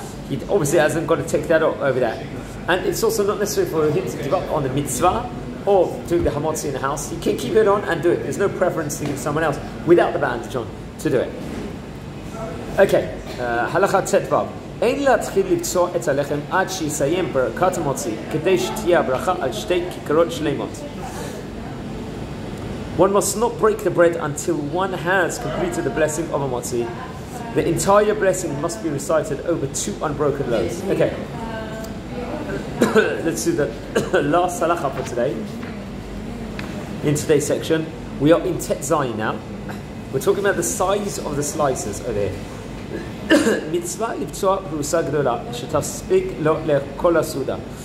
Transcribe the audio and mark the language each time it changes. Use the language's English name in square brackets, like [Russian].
[English] He obviously hasn't got to take that over that, and it's also not necessary for him to give up on the mitzvah or doing the hamotzi in the house. He can keep it on and do it. There's no preference to give someone else without the bandage on to do it. Okay, halacha tetvav. [Hebrew] Ein להתחיל לבצוע את הלחם עד שיסיים ברכת המוציא, כדי שתהיה הברכה על שתי כיכרות שלמות. [English] One must not break the bread until one has completed the blessing of a motzi. The entire blessing must be recited over 2 unbroken loaves. Okay. Let's do the last halacha for today. In today's section, we are in Tet Zayin now. We're talking about the size of the slices over here. [Hebrew] Mitzvah לבצוע פרוסה גדולה שתספיק לו לכל הסעודה.